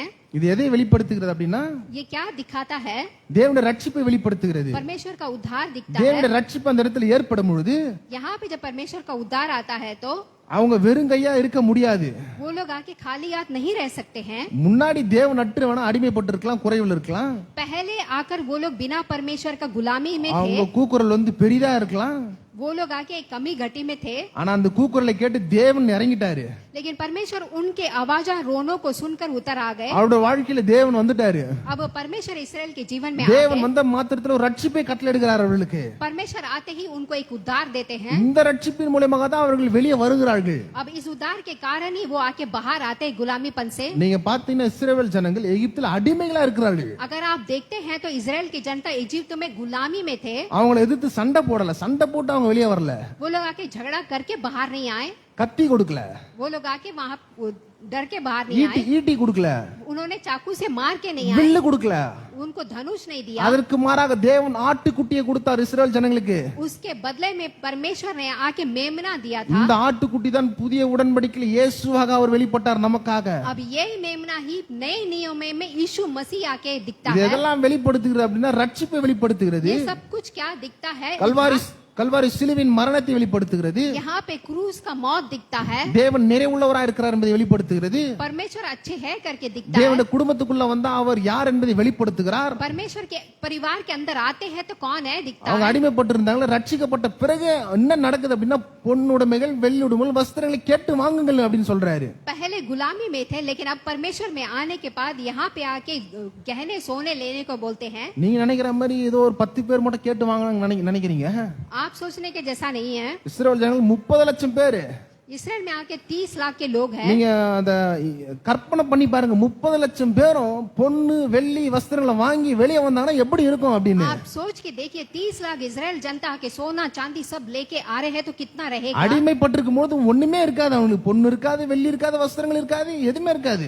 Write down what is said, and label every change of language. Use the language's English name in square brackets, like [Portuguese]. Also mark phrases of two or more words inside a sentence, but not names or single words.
[Tamil] இது எதை வெளிப்படுத்துகிறது அப்படின்னா [Hindi] ये क्या दिखाता है? [Tamil] தேவனுடைய ரட்சிப்பை வெளிப்படுத்துகிறது. [Hindi] परमेश्वर का उद्धार दिखता [Tamil] தேவனுடைய [Hindi] है. [Tamil] ரட்சிப்பு அந்த இடத்துல ஏற்படும் பொழுது [Hindi] यहाँ पे जब परमेश्वर का उद्धार आता है तो [Tamil] அவங்க வெறுங்கையா இருக்க முடியாது. [Hindi] वो लोग आके खाली हाथ नहीं रह सकते हैं. [Tamil] முன்னாடி தேவன் அற்று வேணா அடிமைப்பட்டு இருக்கலாம், குறைவில் இருக்கலாம். [Hindi] पहले आकर वो लोग बिना परमेश्वर का गुलामी में [Tamil] அவங்க [Hindi] थे. [Tamil] கூக்குரல் பெரிதா இருக்கலாம். [Hindi] वो लोग आके एक कमी घटी में थे. [Tamil] ஆனா அந்த கூக்குரலை கேட்டு தேவன் இறங்கிட்டாரு. [Hindi] लेकिन परमेश्वर उनके आवाजा रोनों को सुनकर उतर आ गए. [Tamil] அவருடைய வாழ்க்கையில தேவன் வந்துட்டாரு. [Hindi] अब परमेश्वर इस्राएल के जीवन में [Tamil] தேவன் வந்த மாத்திரத்துல ஒரு ரட்சிப்பை கட்டளையிடுகிறார் அவர்களுக்கு. [Hindi] परमेश्वर आते ही उनको एक उद्धार देते हैं. [Tamil] இந்த ரட்சிப்பின் மூலமாக தான் அவர்கள் வெளியே வருகிறார்கள். [Hindi] अब इस उद्धार के कारण ही वो आके बाहर आते हैं गुलामीपन से. [Tamil] நீங்க பாத்தீங்கன்னா இஸ்ரவேல் ஜனங்கள் எகிப்தில் அடிமைகளா இருக்கிறார்கள். [Hindi] अगर आप देखते हैं तो इस्राएल की जनता इजिप्ट में गुलामी में थे. [Tamil] அவங்களை எதிர்த்து சண்டை போடல, சண்டை போட்டு அவங்க வெளியே வரல. [Hindi] वो लोग आके झगड़ा करके बाहर नहीं आए. [Tamil] கத்தி கொடுக்கல, [Hindi] वो लोग आके वहां डर के बाहर नहीं आए. [Tamil] ஈட்டி கொடுக்கல, [Hindi] उन्होंने चाकू से मार के नहीं आए. [Tamil] வில்லு கொடுக்கல. [Hindi] उनको धनुष नहीं दिया. [Tamil] அதற்கு மாறாக தேவன் ஆட்டுக்குட்டியை கொடுத்தார் இஸ்ரவேல் ஜனங்களுக்கு. [Hindi] उसके बदले में परमेश्वर ने आके मेमना दिया था. [Tamil] இந்த ஆட்டுக்குட்டி தான் புதிய உடன்படிக்கையில் இயேசுவாக அவர் வெளிப்பட்டார் நமக்காக. [Hindi] अब ये मेमना ही नए नियम में यीशु मसीह आके दिखता [Tamil] இது [Hindi] है. [Tamil] எதெல்லாம் வெளிப்படுத்துகிறது அப்படின்னா ரட்சிப்பை வெளிப்படுத்துகிறது. [Hindi] ये सब कुछ क्या दिखता है? [Tamil] கல்வாரி சிலுவின் மரணத்தை வெளிப்படுத்துகிறது. [Hindi] यहाँ पे क्रूस का मौत दिखता है. [Tamil] தேவன் நிறைவுள்ளவராக இருக்கிறார் என்பதை வெளிப்படுத்துகிறது. [Hindi] परमेश्वर अच्छे है करके दिखता है. [Tamil] தேவனுடைய குடும்பத்துக்குள்ள வந்தா அவர் யார் என்பதை வெளிப்படுத்துகிறார். [Hindi] परमेश्वर के परिवार के अंदर आते हैं तो कौन है दिखता [Tamil] அவங்க [Hindi] है. [Tamil] அடிமைப்பட்டிருந்தாங்க, ரட்சிக்கப்பட்ட பிறகு என்ன நடக்குது அப்படின்னா பொன்னுடைமைகள் வெள்ளியுடைமைகள் வஸ்திரங்களை கேட்டு வாங்குங்கள் அப்படின்னு சொல்றாரு. [Hindi] पहले गुलामी में थे लेकिन अब परमेश्वर में आने के बाद यहाँ पे आके गहने सोने लेने को बोलते हैं. [Tamil] நீங்க நினைக்கிற மாதிரி ஏதோ ஒரு 10 பேர் மட்டும் கேட்டு வாங்கணும் நினைக்கிறீங்க. [Hindi] आप सोचने के जैसा नहीं है. [Tamil] இஸ்ரவேல் ஜனங்கள் 30 லட்சம் பேர். [Hindi] इसराइल में आके 30 लाख के लोग हैं. [Tamil] நீங்க அத கற்பனை பண்ணி பாருங்க, 30 லட்சம் பேரும் பொன்னு வெள்ளி வஸ்திரங்களை வாங்கி வெளியே வந்தாங்கன்னா எப்படி இருக்கும் அப்படின்னு. [Hindi] आप सोच के देखिए 30 लाख इजराइल जनता के सोना चांदी सब लेके आ रहे हैं तो कितना रहेगा. [Tamil] அடிமைப்பட்டிருக்கும் போது ஒண்ணுமே இருக்காது, அவங்களுக்கு பொண்ணு இருக்காது, வெள்ளி இருக்காது, வஸ்திரங்கள் இருக்காது, எதுவுமே இருக்காது.